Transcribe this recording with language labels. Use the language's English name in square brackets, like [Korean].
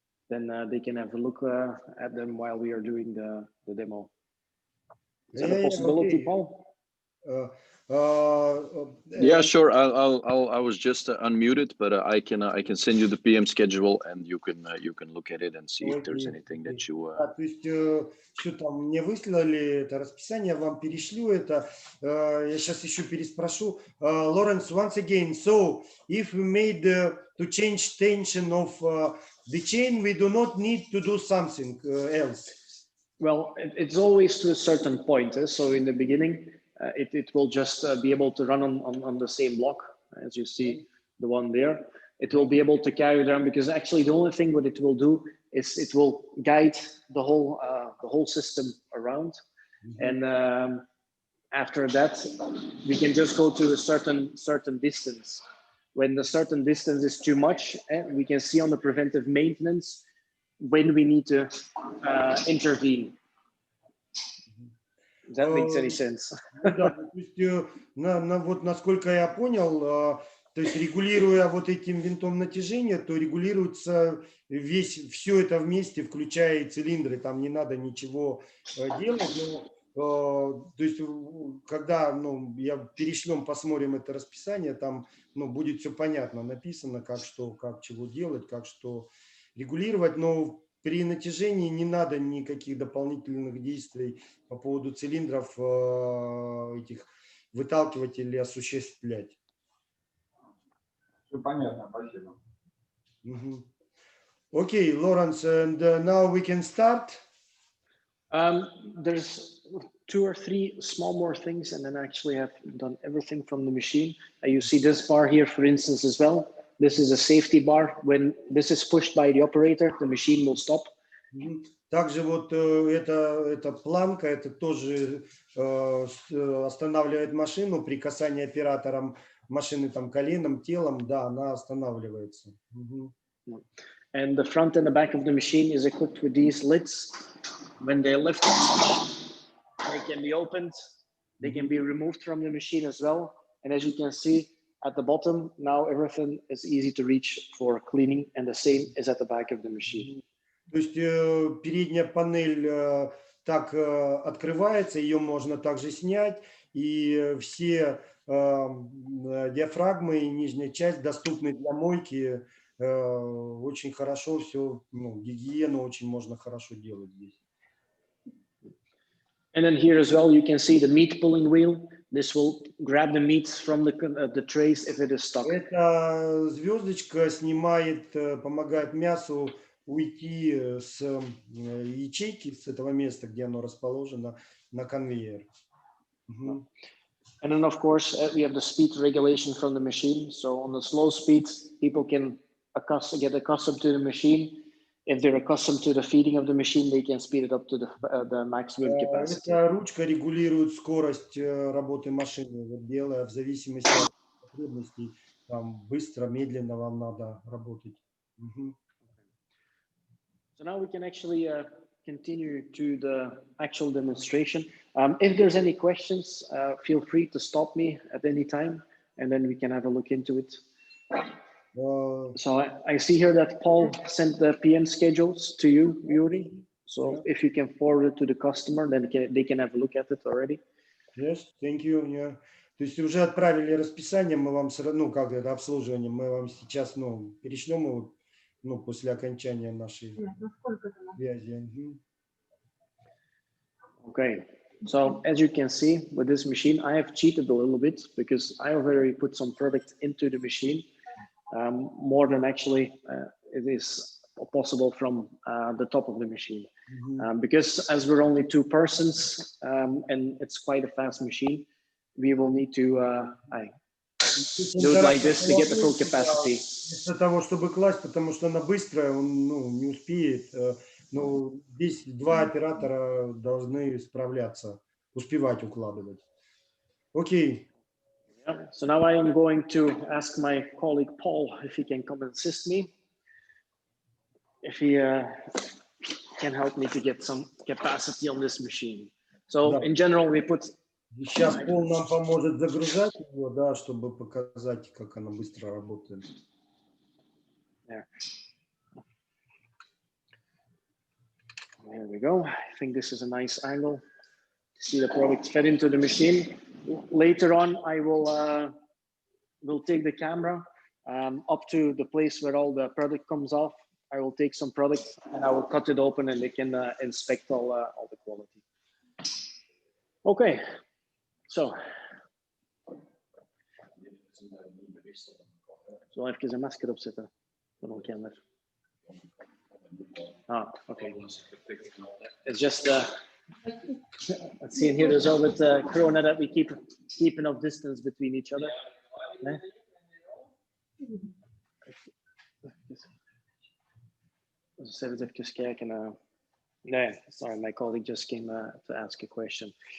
[English] Then they can have a look at them while we are doing the demo. Is that a possibility, Paul? Yeah, sure. I was just unmuted, but I can send you the PM schedule, and you can look at it and see if there's anything that you. [Russian] То есть все там мне выслали это расписание, вам перешлю это. Я сейчас еще переспрошу. [English] Lawrence, once again, so if we made to change tension of the chain, we do not need to do something else. Well, it's always to a certain point. So in the beginning, it will just be able to run on the same block, as you see the one there. It will be able to carry down, because actually the only thing what it will do is it will guide the whole system around. And after that, we can just go to a certain distance. When the certain distance is too much, we can see on the preventive maintenance when we need to intervene. Does that make any sense? [Russian] Да, то есть, вот насколько я понял, то есть регулируя вот этим винтом натяжения, то регулируется все это вместе, включая и цилиндры, там не надо ничего делать. Но, то есть, когда я перешлем, посмотрим это расписание, там будет все понятно, написано, как чего делать, как что регулировать, но при натяжении не надо никаких дополнительных действий по поводу цилиндров этих выталкивать или осуществлять. Все понятно, спасибо. [English] Okay, Lawrence, and now we can start. There's 2 or 3 small more things, and then actually have done everything from the machine. You see this bar here, for instance, as well. This is a safety bar. When this is pushed by the operator, the machine will stop. [Russian] Также вот эта планка, это тоже останавливает машину при касании оператором машины там коленом, телом, да, она останавливается. [English] And the front and the back of the machine is equipped with these lids. When they lift, they can be opened. They can be removed from the machine as well. And as you can see at the bottom, now everything is easy to reach for cleaning, and the same is at the back of the machine. [Russian] То есть передняя панель так открывается, ее можно также снять, и все диафрагмы и нижняя часть доступны для мойки. Очень хорошо все, гигиену очень можно хорошо делать здесь. [English] And then here as well, you can see the meat pulling wheel. This will grab the meat from the trays if it is stuck. [Russian] Эта звездочка снимает, помогает мясу уйти с ячейки, с этого места, где оно расположено, на конвейер. [English] And then, of course, we have the speed regulation from the machine. So on the slow speed, people can get accustomed to the machine. If they're accustomed to the feeding of the machine, they can speed it up to the maximum capacity. [Russian] Эта ручка регулирует скорость работы машины, вот делая в зависимости от потребностей, там быстро, медленно вам надо работать. [English] So now we can actually continue to the actual demonstration. If there's any questions, feel free to stop me at any time, and then we can have a look into it. So I see here that Paul sent the PM schedules to you, Yuri. So if you can forward it to the customer, then they can have a look at it already. Yes, thank you. Yeah. [Russian] То есть уже отправили расписание, мы вам все равно, как это обслуживание, мы вам сейчас, перешлем его, после окончания нашей связи. [English] Okay. So as you can see with this machine, I have cheated a little bit because I already put some product into the machine. More than actually it is possible from the top of the machine. Because as we're only 2 persons and it's quite a fast machine, we will need to do it like this to get the full capacity. [Russian] Вместо того, чтобы класть, потому что она быстрая, он не успеет. Но здесь 2 оператора должны справляться, успевать укладывать. Окей. [English] Yeah. So now I am going to ask my colleague Paul if he can come and assist me. If he can help me to get some capacity on this machine. So in general, we put. [Russian] Сейчас Пол нам поможет загружать его, да, чтобы показать, как она быстро работает. [English] There we go. I think this is a nice angle to see the product fed into the machine. Later on, I will take the camera up to the place where all the product comes off. I will take some product and I will cut it open and they can inspect all the quality. Okay, so [Dutch] even een masker opzetten van een camera. [English] Okay. It's just let's see in here as well with Corona that we keep enough distance between each other. [Dutch] Dus even kijken. Nee, [English] sorry, my colleague just came to ask a question.